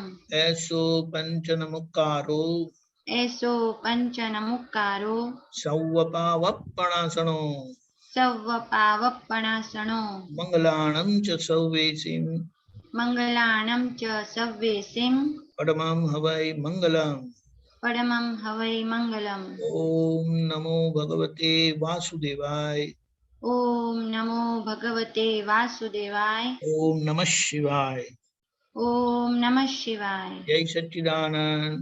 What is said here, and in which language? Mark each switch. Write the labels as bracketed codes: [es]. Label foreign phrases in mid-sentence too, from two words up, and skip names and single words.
[pra] એસો પંચનમુક્કારો. એસો પંચનમુક્કારો. સૌ પાવપણાસણો. સૌ પાવપણાસણો. મંગલાણમ ચ સૌવેસીમ. મંગલાણમ ચ સવ્વેસિમ. परमं हवै मंगलम्। परमं हवै मंगलम्। [sa] ओम नमो भगवते वासुदेवाय। ओम नमो भगवते वासुदेवाय। ओम नमः शिवाय। ओम नमः शिवाय। [hi] जय सच्चिदानंद।